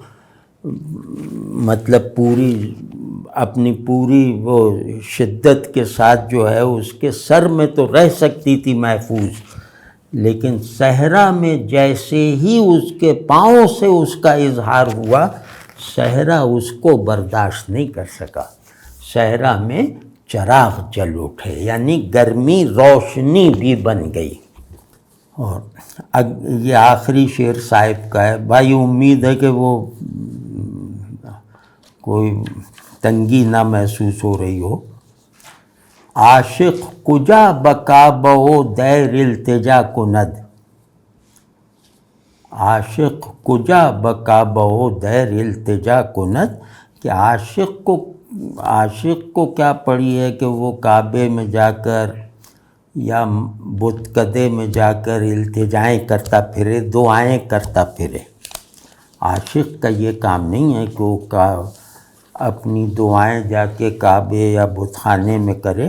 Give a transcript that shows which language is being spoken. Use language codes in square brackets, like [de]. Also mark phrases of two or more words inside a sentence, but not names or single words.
[ur] مطلب اپنی پوری وہ شدت کے ساتھ جو ہے اس کے سر میں تو رہ سکتی تھی محفوظ، لیکن صحرا میں جیسے ہی اس کے پاؤں سے اس کا اظہار ہوا، صحرا اس کو برداشت نہیں کر سکا، صحرا میں چراغ جل اٹھے، یعنی گرمی روشنی بھی بن گئی۔ اور یہ آخری شعر صاحب کا ہے، بھائی امید ہے کہ وہ کوئی تنگی نہ محسوس ہو رہی ہو۔ [fa] عاشق کجا بکابو دیر التجا کند، عاشق کجا بکابو دیر التجا کند، [ur] کہ عاشق کو کیا پڑی ہے کہ وہ کعبے میں جا کر یا بتکدے میں جا کر التجائیں کرتا پھرے، دعائیں کرتا پھرے۔ عاشق کا یہ کام نہیں ہے کہ وہ اپنی دعائیں جا کے کعبے یا بت خانے میں کرے۔